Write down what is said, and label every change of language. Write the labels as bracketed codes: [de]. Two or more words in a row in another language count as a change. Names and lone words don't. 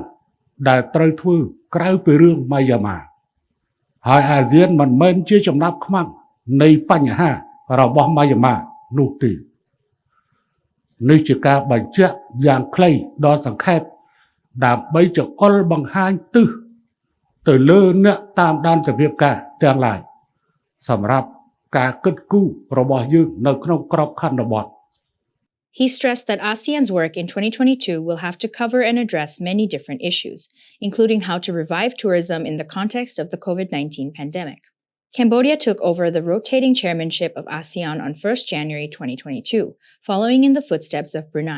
[km] ដែលត្រូវធ្វើក្រៅពីរឿងមីយ៉ាន់ម៉ាហើយអាស៊ានមិនមែនជាចំណាប់ខ្មាំងនៃបញ្ហារបស់មីយ៉ាន់ម៉ានោះទេនេះជាការបញ្ជាក់យ៉ាងខ្លីដល់សង្ខេបដើម្បីចង្អុលបង្ហាញទិសទៅលើអ្នកតាមដានសភាពការទាំងឡាយសម្រាប់ការគិតគូររបស់យើងនៅក្នុងក្របខ័ណ្ឌបទ [en] He stressed that ASEAN's work in 2022 will have to cover and address many different issues, including how to revive tourism in the context of the COVID-19 pandemic. Cambodia took over the rotating chairmanship of ASEAN on 1st January 2022, following in the footsteps of Brunei.